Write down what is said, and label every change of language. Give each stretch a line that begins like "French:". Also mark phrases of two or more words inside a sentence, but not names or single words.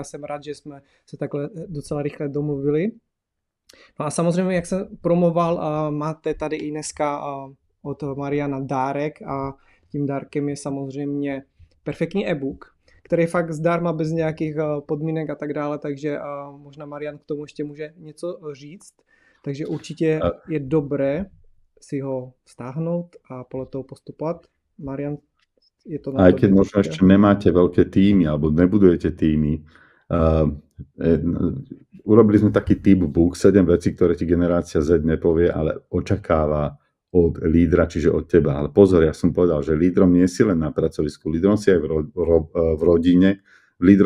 Czech: Jsem rád, že jsme se takhle docela rychle domluvili. No a samozřejmě, jak jsem promoval, máte tady i dneska od Mariana dárek a tím dárkem je samozřejmě perfektní e-book, který je fakt zdarma, bez nějakých podmínek a tak dále, takže možná Marian k tomu ještě může něco říct. Takže určitě je dobré si ho stáhnout a podle toho postupovat. Marian, je to na
Slovak: aj keď možno ešte nemáte veľké týmy alebo nebudujete týmy, urobili sme taký typ book, 7 vecí, ktoré ti generácia Z nepovie, ale očakáva od lídra, čiže od teba. Ale pozor, ja som povedal, že lídrom nie si len na pracovisku, lídrom si aj v rodine, lídrom